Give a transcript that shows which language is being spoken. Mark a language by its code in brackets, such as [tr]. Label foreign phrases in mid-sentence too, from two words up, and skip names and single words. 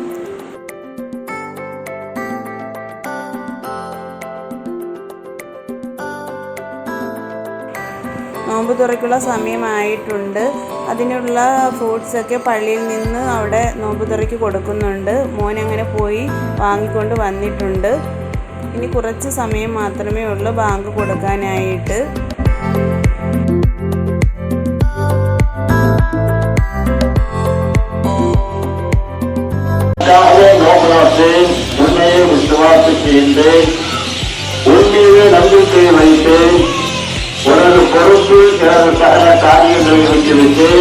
[ml] നോമ്പ് തുറയ്ക്കുള്ള സമയമായിട്ടുണ്ട്. അതിനുള്ള ഫ്രൂട്ട്സൊക്കെ പള്ളിയിൽ നിന്ന് അവിടെ നോമ്പ് തുറയ്ക്ക് കൊടുക്കുന്നുണ്ട്. മോനങ്ങനെ പോയി വാങ്ങിക്കൊണ്ട് വന്നിട്ടുണ്ട്. ഇനി കുറച്ച് സമയം മാത്രമേ ഉള്ളൂ ബാങ്ക് കൊടുക്കാനായിട്ട്. [ta] நம்பிக்கை வைத்து உனது பொறுப்பில் எனது சகல காரியங்களை வைத்துவிட்டேன்.